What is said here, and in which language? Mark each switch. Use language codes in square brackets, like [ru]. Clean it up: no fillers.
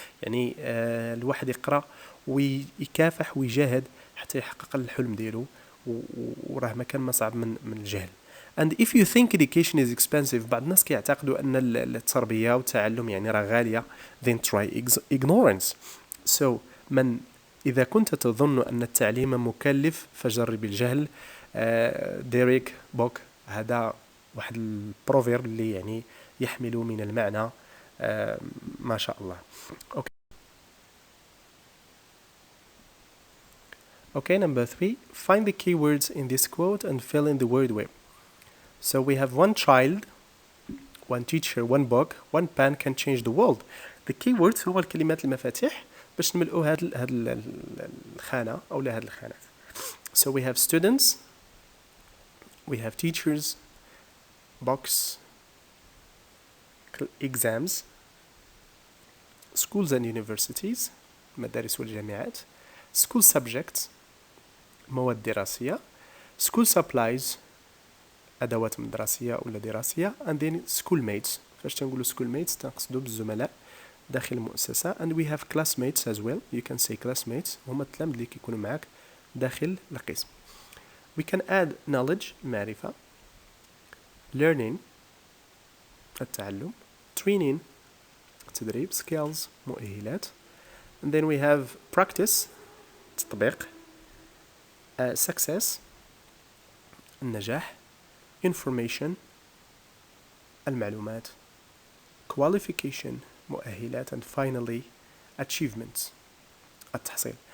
[ar] يعني الواحد يقرأ ويكافح ويجاهد حتى يحقق الحلم ديالو، وراه ما كان ما صعب من الجهل. [en] And if you think education is expensive، [ar] بعض الناس كيعتقدوا أن التربية والتعلم يعني راه غالية، [en] then try ignorance. [ar] So إذا كنت تظن أن التعليم مكلف فجرب الجهل. ديريك بوك، هذا واحد البروفيرب اللي يعني يحمل من المعنى ما شاء الله. [en] Okay, number 3, find the keywords in this quote and fill in the word web. So we have one child, one teacher, one book, one pen can change the world. The keywords [ar] هو الكلمات المفاتيح باش نملؤوا هاد الخانة أو هاد الخانات. [en] So we have students, we have teachers, books, exams, schools and universities, [ar] مدارس والجامعات, [en] school subjects, [ar] مواد دراسية, [en] school supplies, [ar] أدوات مدرسية ولا دراسية, [en] and then schoolmates. [ar] فاش تنقولوا schoolmates تنقصدوا بالزملاء داخل المؤسسة. [en] and we have classmates as well. You can say classmates [ar] هما التلاميذ اللي كيكونوا معك داخل القسم. [en] We can add knowledge معرفة, learning التعلم, training تدريب, skills مؤهلات, and then we have practice تطبيق, success النجاح, information المعلومات, qualification مؤهلات, and finally achievements التحصيل.